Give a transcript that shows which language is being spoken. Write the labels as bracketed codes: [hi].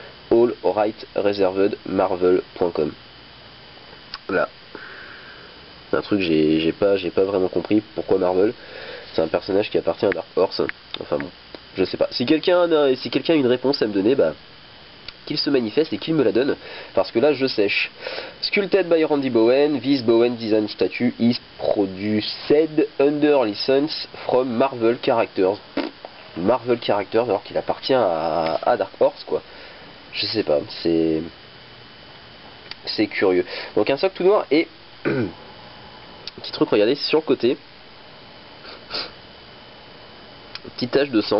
[en] All right reserved marvel.com. Là. [fr] C'est un truc que j'ai pas vraiment compris. Pourquoi Marvel? C'est un personnage qui appartient à Dark Horse. Enfin bon, je sais pas. Si quelqu'un a une réponse à me donner, bah qu'il se manifeste et qu'il me la donne, parce que là je sèche. [en] Sculpted by Randy Bowen, this Bowen design statue is produced under license from Marvel Characters. [fr] Marvel Characters alors qu'il appartient à Dark Horse quoi. Je sais pas, c'est curieux. Donc un socle tout noir et petit truc, regardez sur le côté, petite tache de sang.